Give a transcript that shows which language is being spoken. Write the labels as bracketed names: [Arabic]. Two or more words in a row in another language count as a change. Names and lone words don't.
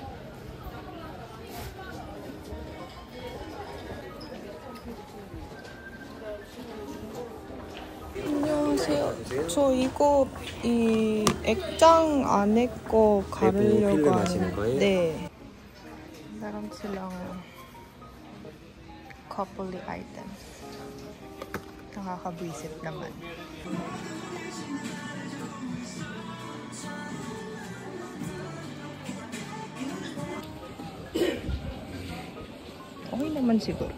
[Korean] 안녕하세요. 저 이거 이 액장 안에 거 가르려고 하는 거예요? 네. [Filipino] Meron silang [English] couple items. [Filipino] Nakakabwisit naman. Okay naman siguro.